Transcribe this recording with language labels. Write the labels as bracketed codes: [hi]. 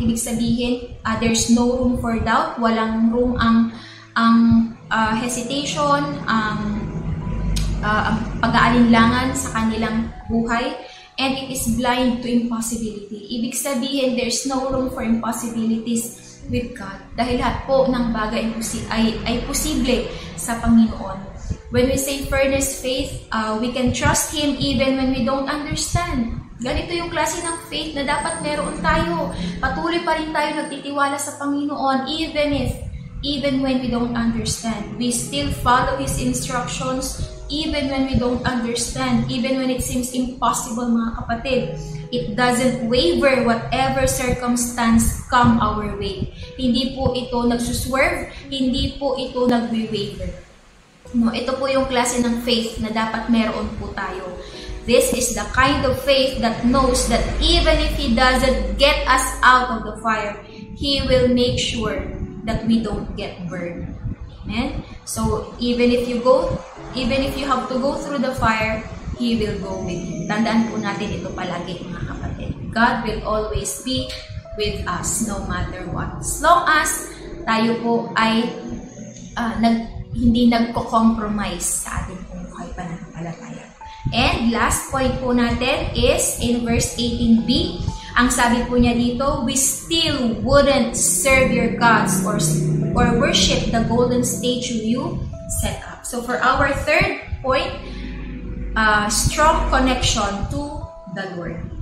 [tl] Ibig sabihin, [en] there's no room for doubt. [tl] Walang room ang hesitation, ang pag-aalinlangan sa kanilang buhay. [en] And it is blind to impossibility. [tl] Ibig sabihin, [en] there's no room for impossibilities with God. [tl] Dahil lahat po ng bagay ay posible sa Panginoon. [en] When we say furnace faith, we can trust Him even when we don't understand. [tl] Ganito yung klase ng faith na dapat meron tayo. Patuloy pa rin tayo nagtitiwala sa Panginoon [en] even when we don't understand. We still follow His instructions even when we don't understand, even when it seems impossible, mga kapatid. It doesn't waver whatever circumstance come our way. [tl] Hindi po ito nagsuswerve, hindi po ito nagwe-waver. No, ito po yung klase ng faith na dapat meron po tayo. [en] This is the kind of faith that knows that even if He doesn't get us out of the fire, He will make sure that we don't get burned. Amen? So, even if you have to go through the fire, He will go with you. [tl] Tandaan po natin ito palagi, mga kapatid. [en] God will always be with us no matter what. As long as [tl] tayo po ay hindi nagko-compromise sa ating buhay pananampalataya. [en] And last point po natin is in verse 18b. [tl] Ang sabi po niya dito, [en] we still wouldn't serve your gods or worship the golden statue you set up. So for our third point, strong connection to the Lord.